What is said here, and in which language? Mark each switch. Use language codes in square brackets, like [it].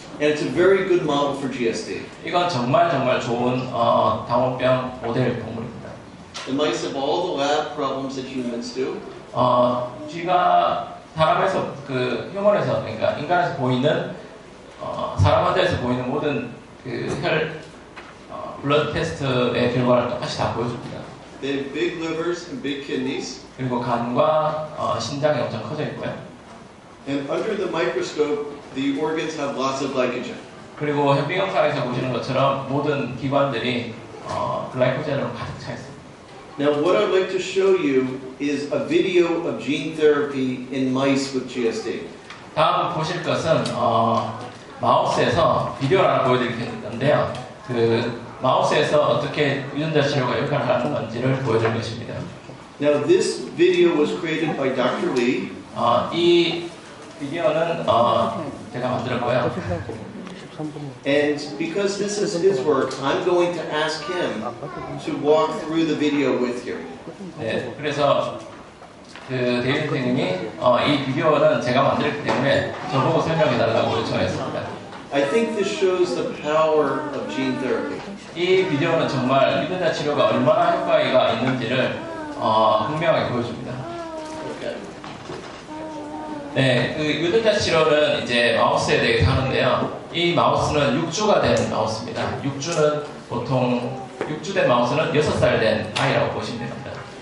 [en] And it's a very good model for GSD. [ko] 이건 정말 좋은 당원병 모델 동물입니다. [en] The mice have all the lab problems that humans do. [ko] 쥐가 사람에서 그 휴먼에서 그러니까 인간에서 보이는 사람 환자에서 보이는 모든 그 블러드 테스트의 결과를 똑같이 다 보여줍니다. [en] They have big livers and big kidneys. [ko] 그리고 간과 신장이 엄청 커져 있고요. [en] And under the microscope, the organs have lots of glycogen. [ko] 그리고 현비 영상에서 보시는 것처럼 모든 기관들이 글라이코젠으로 가득 차 있습니다. [en] Now, what I'd like to show you is a video of gene therapy in mice with GSD. [ko] 다음 보실 것은 마우스에서 비디오를 하나 보여드리겠는데요. 그 마우스에서 어떻게 유전자 치료가 역할을 하는 건지를 보여드릴 것입니다. [en] Now, this video was created by Dr. Lee. [ko] 이 비디오는 제가 만들었고요. [en] And because this is his work, I'm going to ask him to walk through the video with you. [ko] 네, 그래서 그 데이비드 선생님이 이 비디오는 제가 만들었기 때문에 저보고 설명해달라고 요청했습니다. [en] I think this shows the power of gene therapy. [ko] 이 비디오는 정말 유전자 치료가 얼마나 효과가 있는지를 분명하게 보여줍니다. [en] Okay. [ko] 네, 그 유전자 치료는 이제 마우스에 대해서 하는데요. 이 마우스는 6주가 된 마우스입니다. 6주는 보통 6주 된 마우스는 6살 된 아이라고 보시면 됩니다.